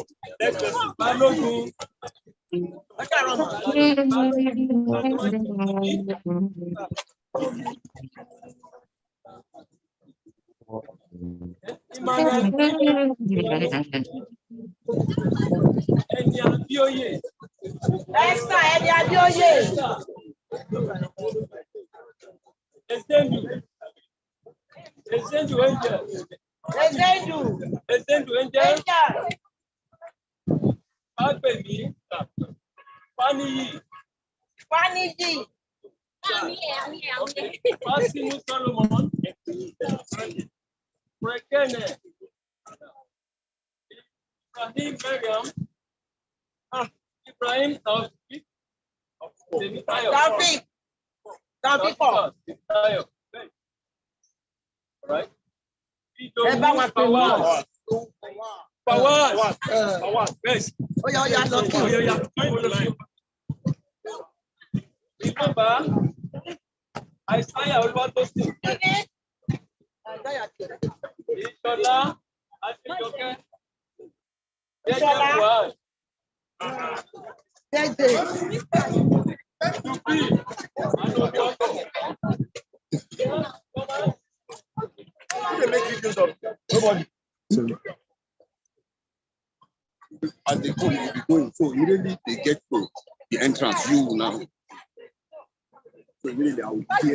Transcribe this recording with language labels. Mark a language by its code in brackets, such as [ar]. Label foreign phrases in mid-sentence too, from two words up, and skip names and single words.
[en] Balogun. Emmanuel. [yo] Ẹni Abíóyè. Esther, ẹni Abíóyè. [en] Ezendu Angel. Ezendu. Angel. Angel. Agbèmí. Fáníyì. Faniji. Fásínú Solomon. Brekene. Ibrahim Begum. Ibrahim Taofik. Taofik. Right. Fawaz. Yes. [yo] Oya, lọ́kì. [en] Remember, Isaiah Olúwatósìn. Ìṣọ̀lá Adéjọkẹ́. Ìṣọ̀lá. Jẹ́jẹ́. Dùbí. Nobody. As they go, you will be going. So immediately they get to the entrance, you will now. So immediately I will hear.